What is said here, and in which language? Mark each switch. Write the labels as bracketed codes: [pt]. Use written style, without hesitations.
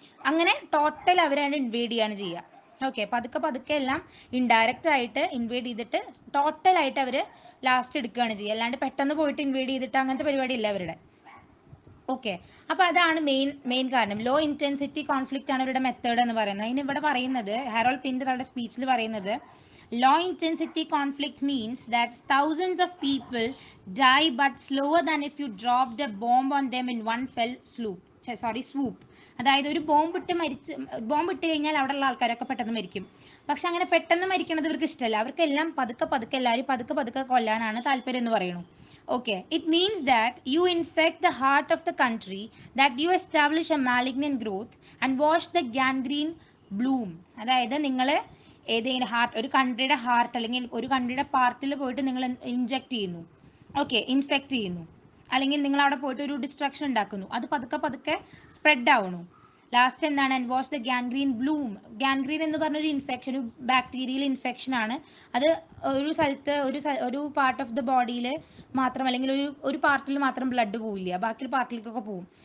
[ml] അങ്ങനെ ടോട്ടൽ അവരാണ് ഇൻവേഡ് ചെയ്യാണ് ചെയ്യുക. ഓക്കെ. പതുക്കെ എല്ലാം ഇൻഡയറക്റ്റ് ആയിട്ട് ഇൻവേഡ് ചെയ്തിട്ട് ടോട്ടലായിട്ട് അവർ ലാസ്റ്റ് എടുക്കുകയാണ് ചെയ്യുക. അല്ലാണ്ട് പെട്ടെന്ന് പോയിട്ട് ഇൻവേഡ് ചെയ്തിട്ട് അങ്ങനത്തെ പരിപാടി ഇല്ല അവരുടെ. ഓക്കെ. അപ്പോൾ അതാണ് മെയിൻ കാരണം. ലോ ഇൻറ്റൻസിറ്റി കോൺഫ്ലിക്റ്റ് ആണ് ഇവരുടെ മെത്തേഡ് എന്ന് പറയുന്നത്. അതിന് ഇവിടെ പറയുന്നത്, ഹാരോൾഡ് പിന്റർ അവരുടെ സ്പീച്ചിൽ പറയുന്നത്, [en] Low intensity conflict means that thousands of people die but slower than if you dropped a bomb on them in one fell swoop. [ml] അതായത് ഒരു ബോംബ് ഇട്ട് കഴിഞ്ഞാൽ അവിടെയുള്ള ആൾക്കാരൊക്കെ പെട്ടെന്ന് മരിക്കും. പക്ഷെ അങ്ങനെ പെട്ടെന്ന് മരിക്കണത് ഇവർക്ക് ഇഷ്ടമല്ല. അവർക്കെല്ലാം പതുക്കെ എല്ലാവരും പതുക്കെ കൊല്ലാനാണ് താല്പര്യം എന്ന് പറയുന്നു. [en] Okay, it means that you infect the heart of the country, that you establish a malignant growth and watch the gangrene bloom. [ml] അതായത് നിങ്ങൾ ഏതെങ്കിലും ഒരു കൺട്രിയുടെ ഹാർട്ട് അല്ലെങ്കിൽ ഒരു കൺട്രിയുടെ പാർട്ടിൽ പോയിട്ട് നിങ്ങൾ ഇൻജെക്ട് ചെയ്യുന്നു, ഓക്കെ, ഇൻഫെക്റ്റ് ചെയ്യുന്നു, അല്ലെങ്കിൽ നിങ്ങൾ അവിടെ പോയിട്ട് ഒരു ഡിസ്ട്രക്ഷൻ ഉണ്ടാക്കുന്നു. അത് പതുക്കെ സ്പ്രെഡ് ആവുന്നു. ലാസ്റ്റ് എന്താണ്? [en] And watch the gangrene bloom. [ml] Gangrene എന്ന് പറഞ്ഞൊരു ഇൻഫെക്ഷൻ, ഒരു ബാക്ടീരിയൽ ഇൻഫെക്ഷൻ ആണ്. അത് ഒരു സ്ഥലത്ത് ഒരു പാർട്ട് ഓഫ് ദ ബോഡിയിൽ മാത്രം, അല്ലെങ്കിൽ ഒരു പാർട്ടിൽ മാത്രം ബ്ലഡ് പോവില്ല, ബാക്കി പാർട്ടിലേക്കൊക്കെ പോവും.